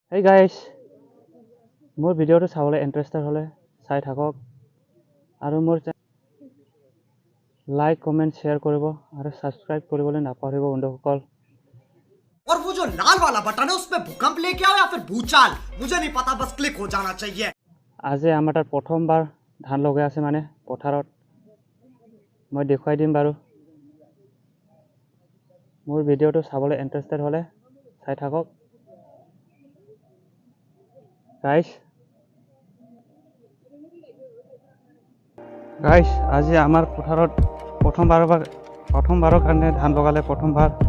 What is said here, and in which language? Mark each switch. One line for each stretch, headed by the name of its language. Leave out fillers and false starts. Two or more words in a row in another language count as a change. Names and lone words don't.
English: Hey guys,
Assamese: মোৰ ভিডিঅ'টো চাবলৈ ইণ্টাৰেষ্টেড হ'লে চাই থাকক আৰু মোৰ
English: like comment share
Assamese: কৰিব আৰু ছাবস্ক্ৰাইব কৰিবলৈ নাপাহৰিব বন্ধুসকল।
Hindi: और वो जो लाल वाला बटन है उसमें भूकंप लेके आओ या फिर भूचाल मुझे नहीं पता बस क्लिक हो जाना चाहिए।
Assamese: আজি আমাৰ তাত প্ৰথমবাৰ ধান লগাই আছে মানে পথাৰত মই দেখুৱাই দিম বাৰু। মোৰ ভিডিঅ'টো চাবলৈ ইণ্টাৰেষ্টেড হ'লে চাই থাকক গাইজ আজি আমাৰ পথাৰত প্ৰথমবাৰৰ কাৰণে ধান লগালে প্ৰথমবাৰ